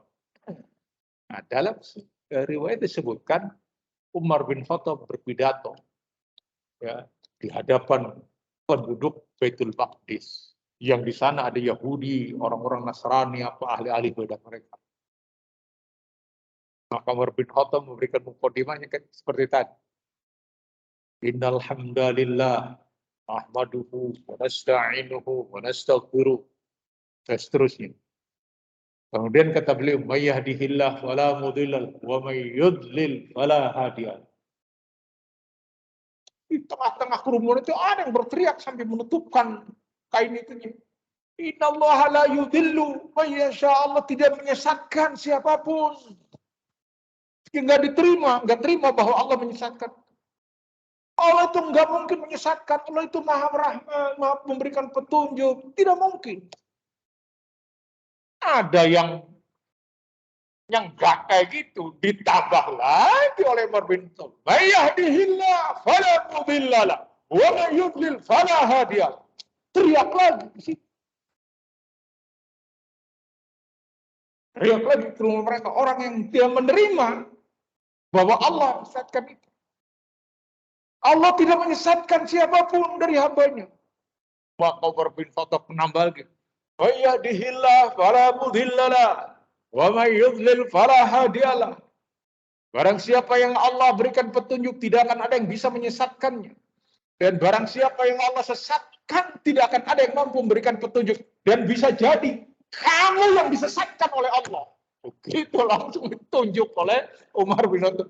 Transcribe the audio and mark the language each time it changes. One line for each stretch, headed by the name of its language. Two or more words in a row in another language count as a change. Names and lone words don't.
Indonesian: Nah, dalam riwayat disebutkan Umar bin Khattab berpidato ya di hadapan penduduk Baitul Maqdis yang di sana ada Yahudi, orang-orang Nasrani, ahli-ahli ibadah mereka. Maka Umar bin Khattab memberikan mukadimahnya seperti tadi.
Arabic: إن الحمد لله أحمده ونستعينه ونستغفره.
Indonesian: Dan seterusnya. Kemudian kata beliau,
Arabic: من يهده الله فلا مضل ومن يضلل فلا هادي.
Indonesian: Di tengah-tengah kerumunan itu ada yang berteriak sambil menutupkan kain itu.
Arabic: إن الله لا يضل من يشاء.
Indonesian: Allah tidak menyesatkan siapapun. Nggak terima bahwa Allah menyesatkan. Allah itu nggak mungkin menyesatkan. Allah itu maha rahmat, maha memberikan petunjuk. Tidak mungkin. Ada yang Yang enggak kayak gitu, ditambah lagi oleh Umar bin Khattab.
Arabic: من يهده الله فلا مضل له ومن يضلل فلا هادي له.
Indonesian: Teriak lagi di situ. Teriak lagi ke rumah mereka, orang yang tidak menerima bahwa Allah menyesatkan itu. Allah tidak menyesatkan siapapun dari hambanya. Maka Umar bin Khattab menambah lagi.
Arabic: من يهده الله فلا مضل له ومن يضلل فلا هادي له.
Indonesian: Barang siapa yang Allah berikan petunjuk, tidak akan ada yang bisa menyesatkannya. Dan barang siapa yang Allah sesatkan, tidak akan ada yang mampu memberikan petunjuk. Dan bisa jadi, kamu yang disesatkan oleh Allah. Begitu langsung ditunjuk oleh Umar bin Khattab.